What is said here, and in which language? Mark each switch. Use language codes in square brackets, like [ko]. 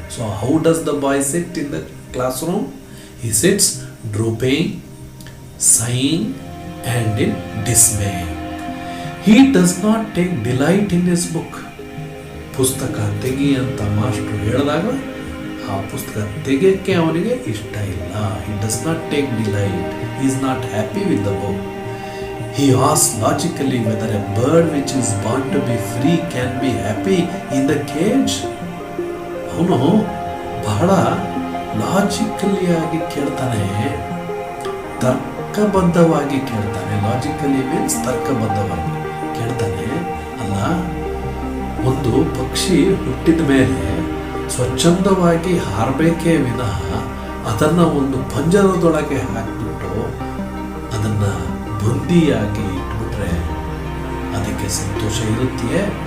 [en] So how does the boy sit in the classroom? He sits drooping, sighing and in dismay. He does not take delight in his book. [kn] ಪುಸ್ತಕ ತೆಗಿ ಅಂತ master ಹೇಳಿದಾಗ ಆ ಪುಸ್ತಕ ತೆಗೆಯಕ್ಕೆ ಅವನಿಗೆ ಇಷ್ಟ ಇಲ್ಲ. [en] He does not take delight. He is not happy with the book. He asks logically whether a bird which is born to be free can be happy in the cage. [kn] ಅವನು ಬಹಳ logically ಆಗಿ ಕೇಳ್ತಾನೆ, ತರ್ಕಬದ್ಧವಾಗಿ ಕೇಳ್ತಾನೆ. [en] logically means [kn] ತರ್ಕಬದ್ಧವಾಗಿ ಕೇಳ್ತಾನೆ. ಅಲ್ಲ, ಒಂದು ಪಕ್ಷಿ ಹುಟ್ಟಿದ ಮೇಲೆ ಸ್ವಚ್ಛಂದವಾಗಿ ಹಾರಬೇಕೇ ವಿನಃ ಅದನ್ನು ಒಂದು ಪಂಜರದೊಳಗೆ ಹಾಕಿಬಿಟ್ಟು ಅದನ್ನು ಬಂದಿಯಾಗಿ ಇಟ್ಬಿಟ್ರೆ ಅದಕ್ಕೆ ಸಂತೋಷ ಇರುತ್ತೆಯೇ?